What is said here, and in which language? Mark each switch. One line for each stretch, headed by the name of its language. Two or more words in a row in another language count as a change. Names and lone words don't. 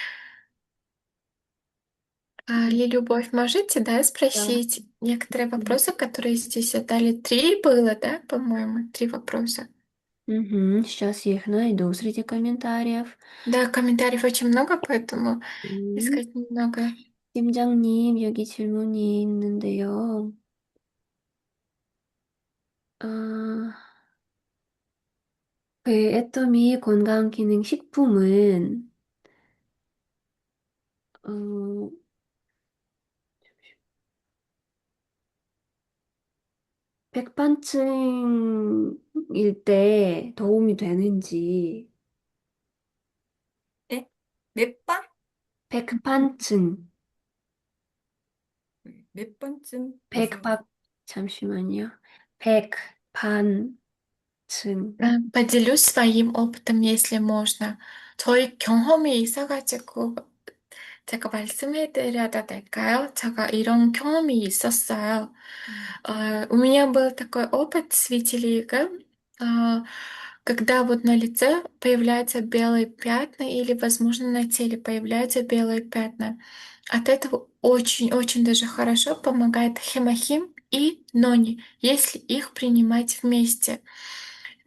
Russian: Любовь, можете, да, Да. спросить некоторые вопросы, которые здесь задали? 3 было, да, по-моему? 3 вопроса. Мгм. Сейчас я их найду среди комментариев. Да, комментариев очень много, поэтому 음, искать немного.
Korean: 팀장님, 여기 질문이 있는데요. 아, 그 애터미 건강기능식품은 어, 백반증일 때 도움이 되는지, 네? 몇 번? 백반증, 몇 번쯤 무슨 백박, 잠시만요. 백반증.
Russian: Поделюсь своим опытом, если можно.
Korean: 저희 경험이 있어가지고 제가 말씀해 드려도 될까요? 제가 이런 경험이 있었어요.
Russian: У меня был такой опыт с vitiligo, а, когда вот на лице появляются белые пятна или, возможно, на теле появляются белые пятна. От этого очень-очень даже хорошо помогает хемохим и нони, если их принимать вместе.